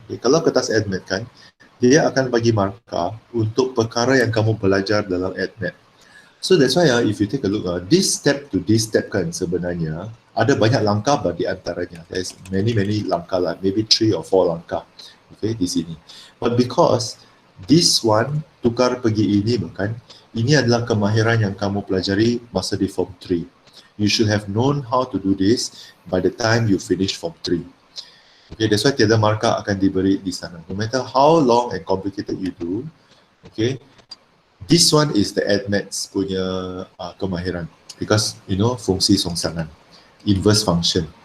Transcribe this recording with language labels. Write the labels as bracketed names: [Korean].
[Malay] Okay, kalau kertas admat kan, dia akan bagi markah untuk perkara yang kamu belajar dalam admat. [English] So that's why if you take a look, this step to this step [Malay] kan sebenarnya ada banyak langkah di antaranya. [English] There's many langkah lah, maybe 3 or 4 langkah. [Malay] Okay, di sini. [English] But because this one [Malay] tukar pergi ini bukan, ini adalah kemahiran yang kamu pelajari masa di Form 3. [English] You should have known how to do this by the time you finish Form 3. Okay, that's why [Malay] tiada markah akan diberi di sana. [English] No matter how long and complicated you do, okay, this one is the admats punya kemahiran. Because, you know, fungsi songsangan, inverse function.